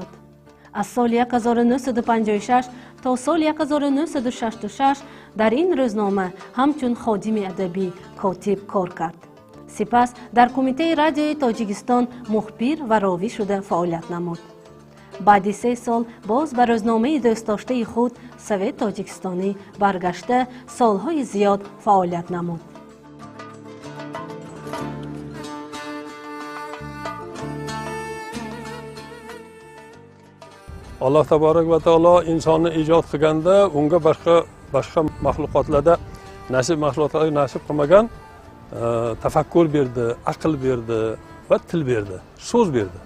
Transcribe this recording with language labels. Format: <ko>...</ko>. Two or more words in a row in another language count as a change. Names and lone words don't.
<tg>از سال 1956 تا سال 1966 در این روزنامه همچون خادم ادبی کاتب کار کرد. سپس در کمیته رادیوی تاجیکستان مخبر و راوی شده فعالیت نمود. بعد 3 سال باز به روزنامه دوست داشته خود سویت تاجیکستانی برگشته سالهای زیاد فعالیت نمود.</tg> <uz>Alloh taborak va taolo insonni ijod qilganda unga boshqa mahluqotlarda mahluqotlarga nasib qilmagan tafakkur berdi, aql berdi va til berdi, so'z berdi.</uz>